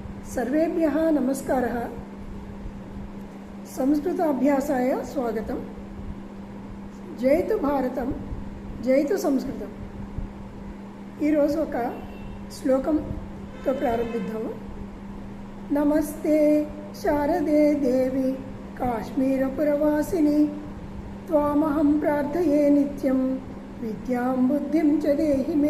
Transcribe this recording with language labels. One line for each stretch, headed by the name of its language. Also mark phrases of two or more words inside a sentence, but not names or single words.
Sanskrit: सर्वेभ्यः नमस्कारः। संस्कृताभ्यासाय स्वागतं। जयतु भारतं, जयतु संस्कृतं।
Telugu: ఈరోజు ఒక శ్లోకంతో ప్రారంభిద్దాము.
Sanskrit: నమస్తే శారదే దేవి కాశ్మీరపురవాసిని త్వామహం ప్రార్థయే నిత్యం విద్యాం బుద్ధిం చ దేహి మే.